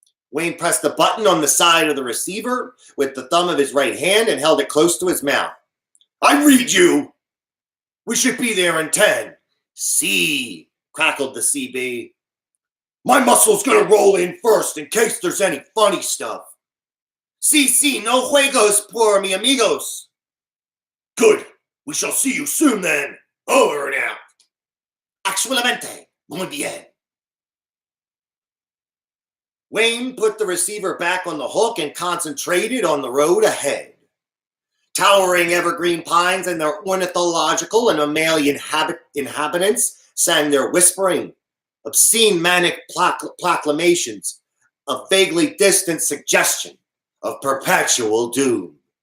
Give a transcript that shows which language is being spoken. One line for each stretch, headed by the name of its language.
English: Wayne pressed the button on the side of the receiver with the thumb of his right hand and held it close to his mouth. "I read you. We should be there in 10. See," crackled the CB. "My muscle's gonna roll in first in case there's any funny stuff.
Spanish: Sí, no juegos por mi amigos."
English: "Good. We shall see you soon then. Over and out."
Spanish: "Actualmente. Muy bien."
English: Wayne put the receiver back on the hook and concentrated on the road ahead. Towering evergreen pines and their ornithological and mammalian inhabitants sang their whispering, obscene manic proclamations of vaguely distant suggestion of perpetual doom.